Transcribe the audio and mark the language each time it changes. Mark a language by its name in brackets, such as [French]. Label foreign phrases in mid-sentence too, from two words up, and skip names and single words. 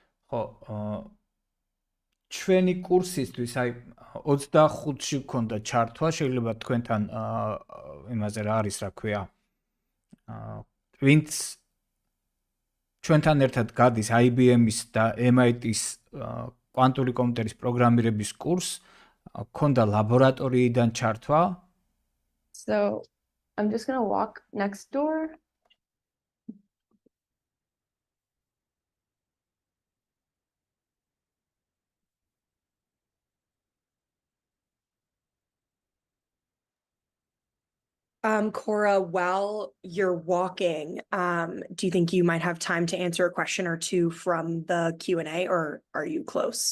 [Georgian] ხო, ჩვენი კურსისთვის აი 25-ში გქონდა ჩართვა, შეიძლება თქვენთან იმაზე რა არის, რა ქვია, ვინც ჩვენთან ერთად გადის IBM-ის და MIT-ის კვანტური კომპიუტერის პროგრამირების კურსს, გქონდა ლაბორატორიიდან ჩართვა. [English] So I'm just gonna walk next door. Cora, while you're walking, do you think you might have time to answer a question or two from the Q&A, or are you close?